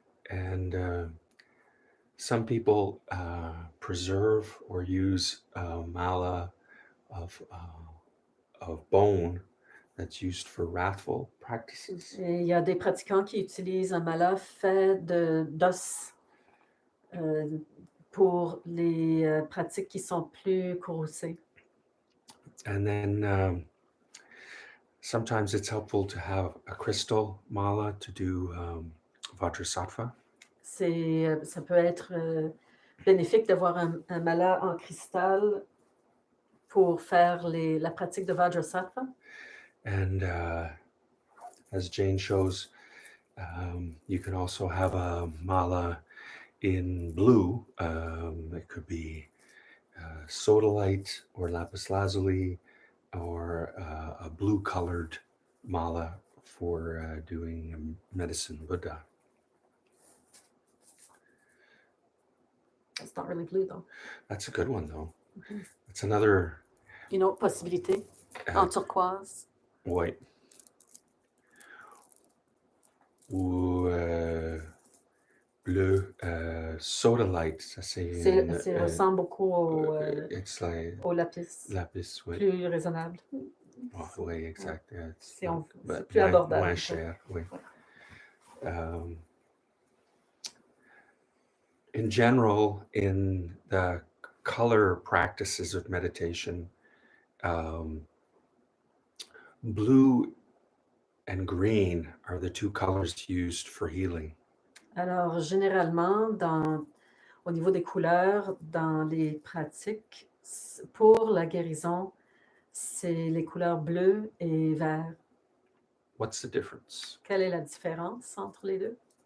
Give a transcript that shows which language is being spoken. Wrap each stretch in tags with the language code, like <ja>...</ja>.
<en>And some people preserve or use mala of bone that's used for wrathful practices.</en> <fr>Et il y a des pratiquants qui utilisent un mala fait d'os pour les pratiques qui sont plus courroucées.</fr> <en>And then sometimes it's helpful to have a crystal mala to do Vajrasattva.</en> <fr>Ça peut être bénéfique d'avoir un mala en cristal pour faire la pratique de Vajrasattva.</fr> <en>And as Jane shows, you can also have a mala in blue. It could be sodalite or lapis lazuli, or a blue-colored mala for doing medicine Buddha. It's not really blue, though. That's a good one, though. Mm-hmm. It's another...</en> <fr>Une autre possibilité, en turquoise.</fr> <en>White.</en> <fr>Ou bleu, sodalite, ça c'est... Ça ressemble beaucoup au lapis. Lapis, oui. Plus raisonnable. Oh, oui, exact. Ouais. C'est plus abordable. Moins cher, oui. Ouais.</fr> <en>In general, in the color practices of meditation, blue and green are the two colors used for healing.</en> <fr>Alors, généralement, au niveau des couleurs, dans les pratiques, pour la guérison, c'est les couleurs bleues et vert.</fr> <en>What's the difference?</en> <fr>Quelle est la différence entre les deux?</fr>